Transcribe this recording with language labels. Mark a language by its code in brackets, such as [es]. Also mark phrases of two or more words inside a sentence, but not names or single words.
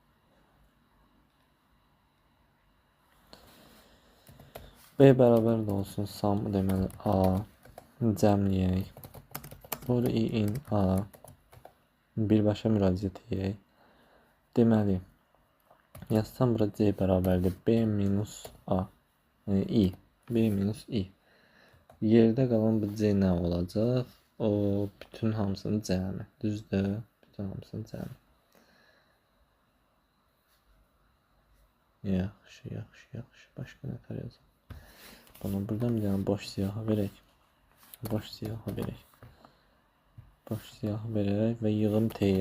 [az] B bərabər də olsun, sum, deməli, A, cəmləyək. [en] For I in A, [az] birbaşa müraciət edək. Deməli, yazsam bura C bərabərdir B minus A. I. B minus I. Yerdə qalan bu C nə olacaq? O, bütün hamısının cəmi. Düzdür? Bütün hamısının cəmi. Yaxşı. Başqa nə tər yazaq? Bana buradan bir dənə boş siyahı verək. Boş siyahı verək və yığım T-yə.